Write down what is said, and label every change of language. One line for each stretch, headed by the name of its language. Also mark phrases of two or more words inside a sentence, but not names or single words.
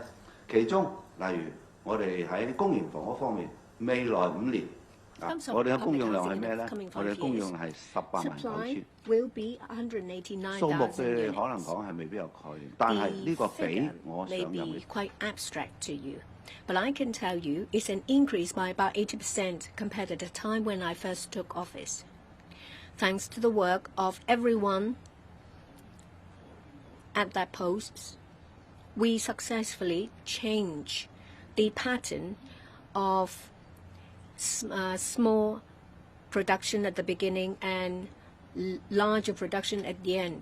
Cantonese: 其中，例如我哋喺公營房屋方面，未來5年，我哋嘅供應量係咩咧？我哋嘅供應量係189000。數目對你可能講係未必有概念，但係呢個比我上任嘅。
English: But I can tell you it's an increase by about 80% compared to the time when I first took office. Thanks to the work of everyone at that post, we successfully changed the pattern of small production at the beginning and larger production at the end.